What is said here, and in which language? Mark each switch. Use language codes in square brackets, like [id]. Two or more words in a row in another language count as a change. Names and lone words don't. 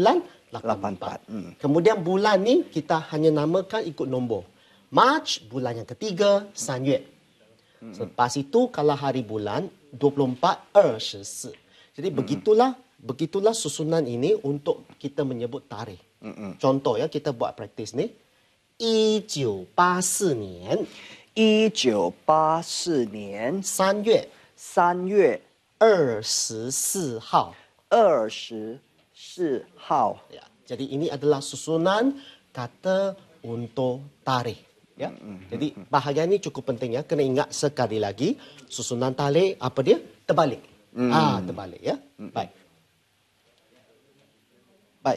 [ms] Kemudian bulan ni kita hanya namakan ikut nombor. Mac, bulan yang ketiga, 3月. Selepas itu, kalau hari bulan, 24, 24. Jadi begitulah susunan ini untuk kita menyebut tarikh. Contoh ya, kita buat praktis ni. [zh] 1984 年 1984年 3月 3月 24号 24号 [ms] ya. Jadi ini adalah susunan kata untuk tarikh ya. Jadi bahagian ini cukup penting ya, kena ingat sekali lagi susunan tarikh apa dia? Terbalik. Terbalik ya. Baik. Baik.